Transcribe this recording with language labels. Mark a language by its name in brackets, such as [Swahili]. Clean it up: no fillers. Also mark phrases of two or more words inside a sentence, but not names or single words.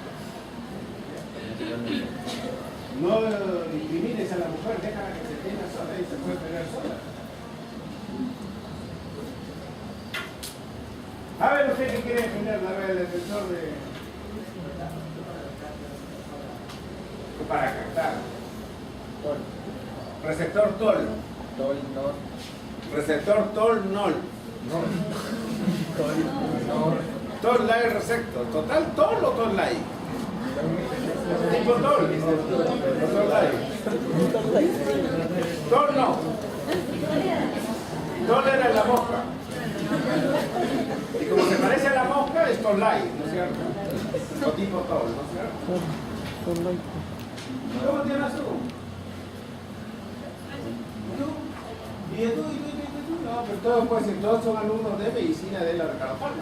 [Spanish] No discrimines a la mujer, déjala que se tenga sola y se puede pegar sola. A ver, usted que quiere defender el defensor de... para captar. TOL. Receptor TOL. TOL, NOR. Receptor TOL NOL. NOR. TOL, NOR. TOL Light Receptor. ¿Total TOL o TOL Light? Tipo TOL. TOL Light. TOL no. TOL era la mosca. Y como se parece a la mosca, es TOL Light, ¿no es cierto? O tipo TOL, ¿no es cierto? Son light. ¿Cómo te llamas tú? ¿Tú? ¿Y tú? No, pero todos, pues, todos son alumnos de medicina de la Ricardo Palma.